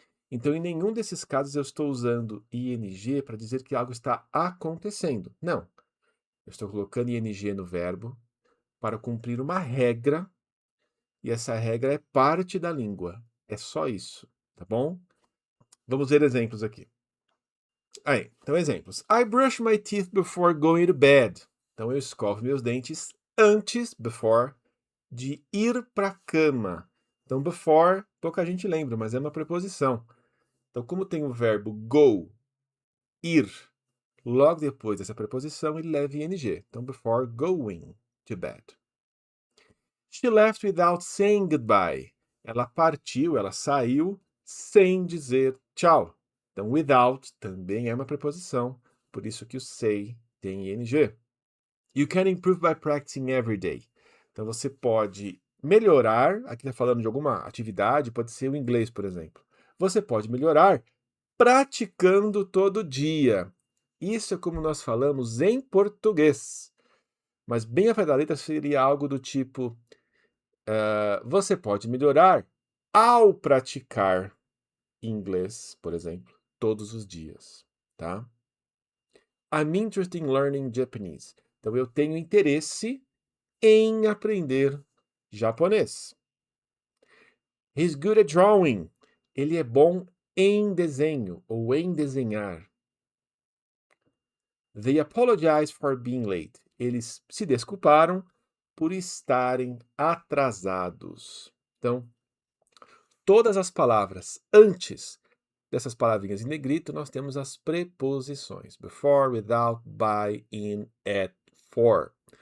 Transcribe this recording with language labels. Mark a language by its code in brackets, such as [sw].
[pt] Então, em nenhum desses casos eu estou usando ing para dizer que algo está acontecendo. Não. Eu estou colocando ing no verbo para cumprir uma regra, e essa regra é parte da língua. É só isso, tá bom? Vamos ver exemplos aqui. Aí, então exemplos. [en] I brush my teeth before going to bed. [pt] Então eu escovo meus dentes antes, before, de ir para a cama. Então before, pouca gente lembra, mas é uma preposição. Então como tem o verbo go, ir, logo depois dessa preposição ele leva ing. Então [en] before going to bed. She left without saying goodbye. [pt] Ela partiu, ela saiu sem dizer tchau. Então, without também é uma preposição, por isso que o say tem ing. [en] You can improve by practicing every day. [pt] Então, você pode melhorar, aqui está falando de alguma atividade, pode ser o inglês, por exemplo. Você pode melhorar praticando todo dia. Isso é como nós falamos em português. Mas bem a pé da letra seria algo do tipo... você pode melhorar ao praticar inglês, por exemplo, todos os dias, tá? [en] I'm interested in learning Japanese. [pt] Então, eu tenho interesse em aprender japonês. [en] He's good at drawing. [pt] Ele é bom em desenho ou em desenhar. [en] They apologize for being late. [pt] Eles se desculparam por estarem atrasados. Então, todas as palavras antes dessas palavrinhas em negrito, nós temos as preposições. [en] Before, without, by, in, at, for.